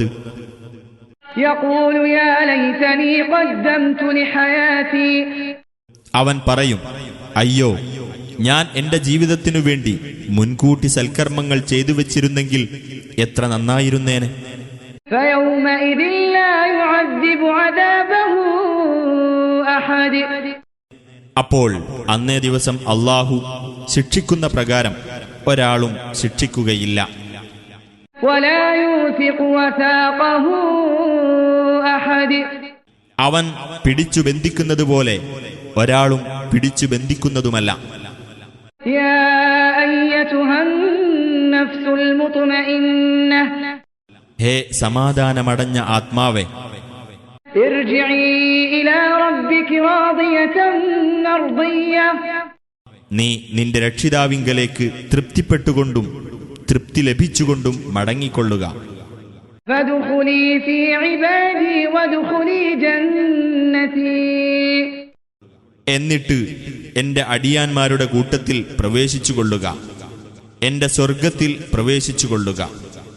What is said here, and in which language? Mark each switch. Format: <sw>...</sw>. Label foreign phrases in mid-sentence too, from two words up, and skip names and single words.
<ar>يقول يا ليتني قدمت لحياتي.</ar> <ml>അവൻ പറയും, അയ്യോ, ഞാൻ എന്റെ ജീവിതത്തിനു വേണ്ടി മുൻകൂട്ടി സൽക്കർമ്മങ്ങൾ ചെയ്തു വച്ചിരുന്നെങ്കിൽ എത്ര നന്നായിരുന്നേനെ.</ml> <ar>فيومئذ لا يعذب عذابه أحد.</ar> <ml>അപ്പോൾ അന്നേ ദിവസം അല്ലാഹു ശിക്ഷിക്കുന്ന പ്രകാരം ഒരാളും ശിക്ഷിക്കുകയില്ല.</ml> <ar>ولا يوثق وثاقه أحد.</ar> <ml>അവൻ പിടിച്ചു ബന്ധിക്കുന്നതുപോലെ ഒരാളും പിടിച്ചു ബന്ധിക്കുന്നതുമല്ല.</ml> <ar>يا أيتها النفس المطمئنة</ar> <ml>ഹേ സമാധാനമടഞ്ഞ ആത്മാവേ,</ml> <ar>ارجعي إلى ربك راضية مرضية.</ar> <ml>നീ നിന്റെ രക്ഷിതാവിങ്കലേക്ക് തൃപ്തിപ്പെട്ടുകൊണ്ടും തൃപ്തി ലഭിച്ചുകൊണ്ടും മടങ്ങിക്കൊള്ളുക.</ml> <ar>فادخلي في عبادي وادخلي جنتي.</ar> <ml>എന്നിട്ട് എന്റെ അടിയാന്മാരുടെ കൂട്ടത്തിൽ പ്രവേശിച്ചുകൊള്ളുക, എന്റെ സ്വർഗത്തിൽ പ്രവേശിച്ചുകൊള്ളുക.</ml>